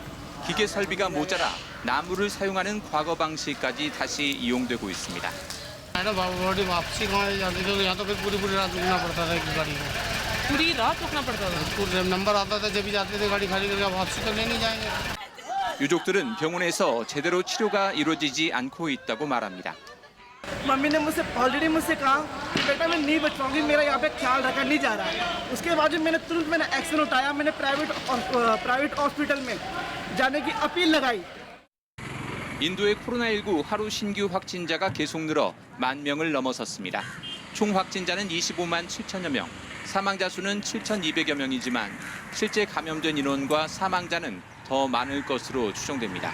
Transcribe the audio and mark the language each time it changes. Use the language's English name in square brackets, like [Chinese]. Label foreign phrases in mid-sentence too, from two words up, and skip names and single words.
[Korean] 기계 설비가 모자라 나무를 사용하는 과거 방식까지 다시 이용되고 있습니다. 유족들은 병원에서 제대로 치료가 이루어지지 않고 있다고 말합니다. [Hindi] मम्मी ने ऑलरेडी मुझसे कहा कि बेटा मैं नहीं बच पाऊंगी, मेरा यहाँ पे ख्याल रखा नहीं जा रहा है। उसके बाद मैंने तुरंत एक्शन उठाया, मैंने [English] private hospital [Hindi] में जाने की अपील लगाई। [Korean] 인도의 코로나19 하루 신규 확진자가 계속 늘어 10,000명을 넘어섰습니다. 총 확진자는 25만 7천여 명, 사망자 수는 7,200여 명이지만 실제 감염된 인원과 사망자는 더 많을 것으로 추정됩니다.